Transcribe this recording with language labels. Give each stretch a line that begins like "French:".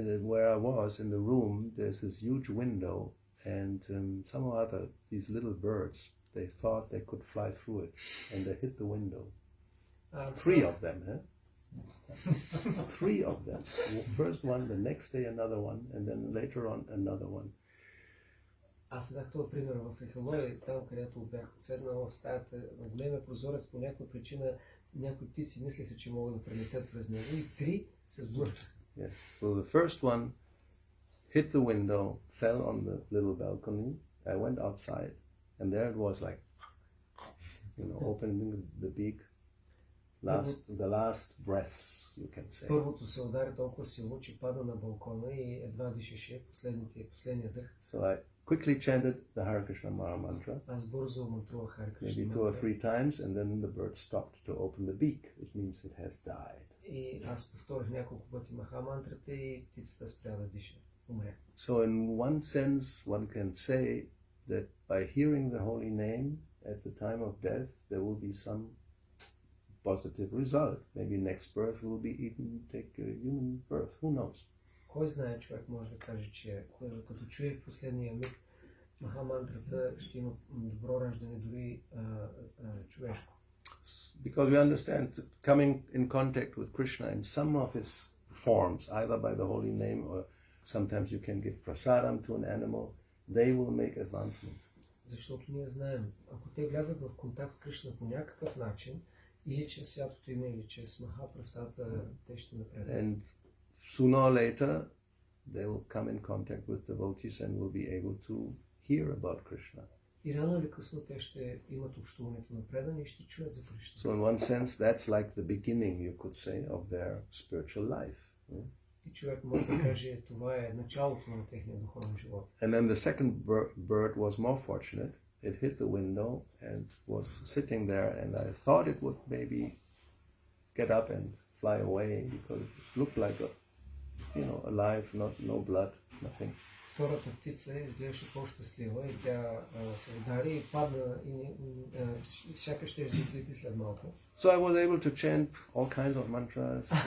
English: Where I was in the room, there's this huge window, and somehow or other, these little birds, they thought they could fly through it, and they hit the window. 3 of them, huh? 3 of them. First one, the next day another one, and then later on another one.
Bulgarian: Аз дах това пример в Ехелой, там където бях отседнал в стаята на големия прозорец, по някаква причина някои птици мислеха, че могат да прелетят през него и 3 се сблъскаха.
English: Yes. So the first one hit the window, fell on the little balcony. I went outside, and there it was like, opening the beak. The last breaths, you can say.
Bulgarian: Първото се удари толкова силно, че пада на балкона и едва дишаше последния дъх.
English: So I quickly chanted the Hare Krishna Mara mantra.
Bulgarian: Аз бързо мантрувах Харе Кришна
English: Maybe 2 or 3 times, and then the bird stopped to open the beak, which means it has died.
Bulgarian: И аз повторих няколко пъти Маха мантрата и птицата спря да диша. Умря.
English: So in one sense, one can say that by hearing the holy name at the time of death, there will be some positive result. Maybe next birth will be even take a human birth. Who knows?
Bulgarian: Кой знае, човек може да каже, че като чуе в последния миг Маха мантрата, ще има добро раждане, дори човешко.
English: Because we understand that coming in contact with Krishna in some of his forms, either by the holy name or sometimes you can give prasadam to an animal, they will make advancement.
Bulgarian: Защото ние знаем, ако те влязат в контакт с Кришна по някакъв начин, или чрез святото име, или чрез Махапрасата, те ще напреднат.
English: And sooner or later, they will come in contact with devotees and will be able to hear about Krishna.
Bulgarian: И рано или късно те ще имат общуването на предане и ще чуят за Кришна.
English: So in one sense, that's like the beginning, you could say, of their spiritual life.
Bulgarian: И човек може да каже, това е началото на техния духовен живот.
English: And then the second bird was more fortunate. It hit the window and was sitting there, and I thought it would maybe get up and fly away because it looked like alive, no blood, nothing.
Bulgarian: Втората птица изглеждаше по-щастлива и тя се удари и падна и сякаш ще излети след малко.
English: So I was able to chant all kinds of mantras.